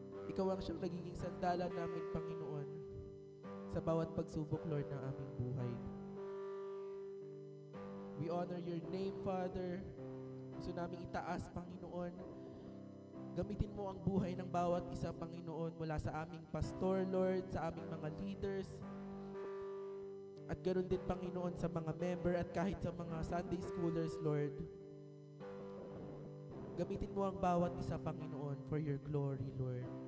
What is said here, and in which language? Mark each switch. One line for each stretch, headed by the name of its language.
Filipino: Ikaw ang siyang nagiging sandalan namin, Panginoon, sa bawat pagsubok, Lord, ng aming buhay.
English: We honor your name, Father.
Filipino: Gusto namin itaas, Panginoon. Gamitin mo ang buhay ng bawat isa, Panginoon, mula sa aming pastor, Lord, sa aming mga leaders, at ganoon din, Panginoon, sa mga member at kahit sa mga Sunday schoolers, Lord. Gamitin mo ang bawat isa, Panginoon,
English: for your glory, Lord.